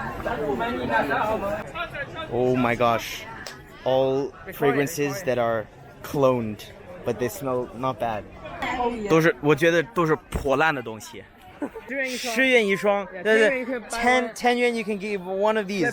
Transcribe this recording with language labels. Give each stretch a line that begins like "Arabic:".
English: Oh my gosh. All fragrances that are cloned, but they smell not bad.
Chinese: 我觉得都是破烂的东西。 10元一双，对对，
English: 10 yuan you can give one of these.